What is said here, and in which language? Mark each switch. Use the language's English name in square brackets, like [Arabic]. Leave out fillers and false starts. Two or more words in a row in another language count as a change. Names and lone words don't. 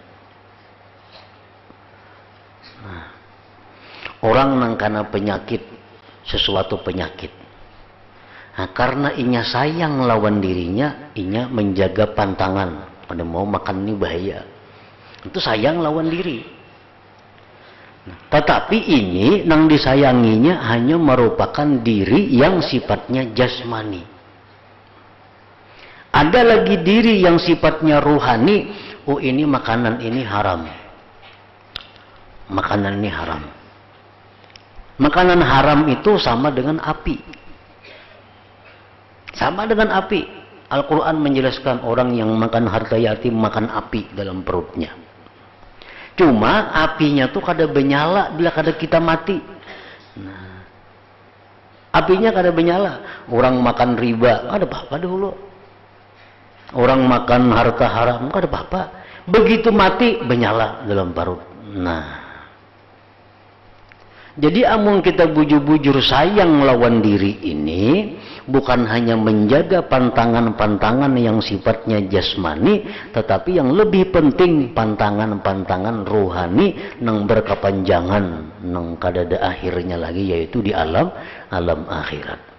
[Banjar] Nah, orang nang kana penyakit, sesuatu penyakit. Nah, karena inya sayang lawan dirinya, inya menjaga pantangan. Pada mau makan ini bahaya. Itu sayang lawan diri. Tetapi ini nang disayanginya hanya merupakan diri yang sifatnya jasmani. [Indonesian] Ada lagi diri yang sifatnya ruhani. Oh, ini makanan ini haram. Makanan ini haram. Makanan haram itu sama dengan api. Sama dengan api. Al-Quran menjelaskan orang yang makan harta yatim makan api dalam perutnya. [Banjar] Cuma apinya tuh kada benyala bila kada kita mati. Nah, apinya kada benyala. Orang makan riba, kada apa-apa dulu. Orang makan harta haram, kada apa-apa. Begitu mati, benyala dalam perut. Nah, jadi amun kita bujur-bujur sayang lawan diri ini, bukan hanya menjaga pantangan-pantangan yang sifatnya jasmani, tetapi yang lebih penting pantangan-pantangan rohani nang berkepanjangan, nang kadada akhirnya lagi, yaitu di alam akhirat.